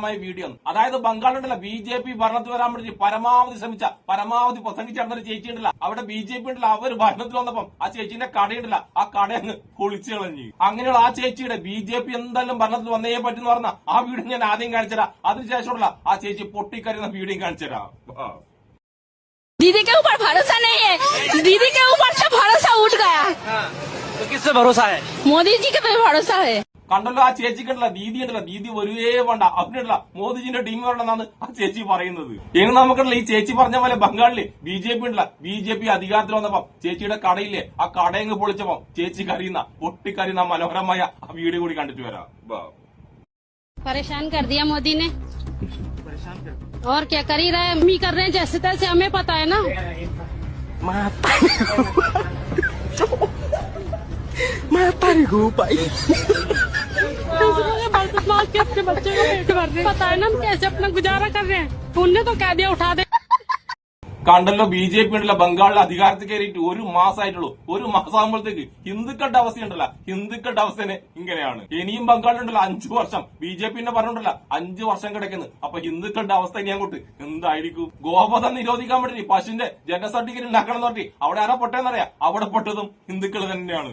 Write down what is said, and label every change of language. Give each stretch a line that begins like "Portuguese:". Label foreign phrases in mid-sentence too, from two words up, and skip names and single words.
Malayalam: അതായത് ബംഗാളിലുണ്ടല്ലോ BJP ഭരണത്തിൽ വരാൻ വേണ്ടി പരമാവധി പരമാവധി പ്രസംഗിച്ചിരുന്നൊരു ചേച്ചി ഉണ്ടല്ല, അവിടെ BJP ഉണ്ടല്ല, അവർ ഭരണത്തിൽ വന്നപ്പം ആ ചേച്ചിന്റെ കടയുണ്ടല്ല, ആ കട അങ്ങ് പൊളിച്ചു കളഞ്ഞു. അങ്ങനെയുള്ള ആ ചേച്ചിയുടെ BJP എന്തായാലും ഭരണത്തിൽ വന്നേ പറ്റുന്ന പറഞ്ഞ ആ വീഡിയോ ഞാൻ ആദ്യം കാണിച്ചുതരാം. അതിനുശേഷമുള്ള ആ ചേച്ചി പൊട്ടിക്കരുന്ന വീഡിയോ കാണിച്ചുതരാം.
Hindi: दीदी के ऊपर भरोसा नहीं है, दीदी के ऊपर से भरोसा उठ गया। तो किससे भरोसा है? मोदी जी के पे भरोसा है।
Malayalam: കണ്ടല്ലോ, ആ ചേച്ചിക്കുണ്ടല്ല, ദീദി ഉണ്ടല്ല, ദീദി വരുവേ വേണ്ട, അവനുണ്ടല്ല മോദിജിന്റെ ടീം വേണ്ടെന്നാണ് ആ ചേച്ചി പറയുന്നത്. ഇനി നമുക്കുണ്ടല്ല ഈ ചേച്ചി പറഞ്ഞ പോലെ ബംഗാളില് BJP ഉണ്ടല്ല, BJP അധികാരത്തിൽ വന്നപ്പം ചേച്ചിയുടെ കടയില്ലേ, ആ കടയങ്ങ് പൊളിച്ചപ്പോ ചേച്ചി കരയുന്ന പൊട്ടിക്കരയുന്ന മനോഹരമായ ആ വീഡിയോ കൂടി കണ്ടിട്ട് വരാം.
Hindi: परेशान कर दिया मोदी ने, और क्या कर ही रहा है, हम ही कर रहे हैं जैसे तैसे, हमें पता है ना। अपने बच्चे को पेट भर रहे हैं, पता है ना हम कैसे अपना गुजारा कर रहे हैं, उनने तो कह दिया उठा दे।
Malayalam: കണ്ടല്ലോ, BJP ഉണ്ടല്ല ബംഗാളിൽ അധികാരത്തിൽ കയറിയിട്ട് 1 മാസമായിട്ടുള്ളൂ. 1 മാസമാകുമ്പോഴത്തേക്ക് ഹിന്ദുക്കളുടെ അവസ്ഥയുണ്ടല്ല, ഹിന്ദുക്കളുടെ അവസ്ഥ ഇങ്ങനെയാണ്. ഇനിയും ബംഗാളിലുണ്ടല്ലോ 5 വർഷം BJP പറഞ്ഞിട്ടുണ്ടല്ല 5 വർഷം കിടക്കുന്നു. അപ്പൊ ഹിന്ദുക്കളുടെ അവസ്ഥ ഇനി അങ്ങോട്ട് എന്തായിരിക്കും? ഗോവധം നിരോധിക്കാൻ വേണ്ടി പശുവിന്റെ ജനന സർട്ടിഫിക്കറ്റ് ഉണ്ടാക്കണം എന്ന് പറഞ്ഞിട്ട് അവിടെ ആരാ പൊട്ടേന്നറിയാം, അവിടെ പൊട്ടതും ഹിന്ദുക്കൾ തന്നെയാണ്.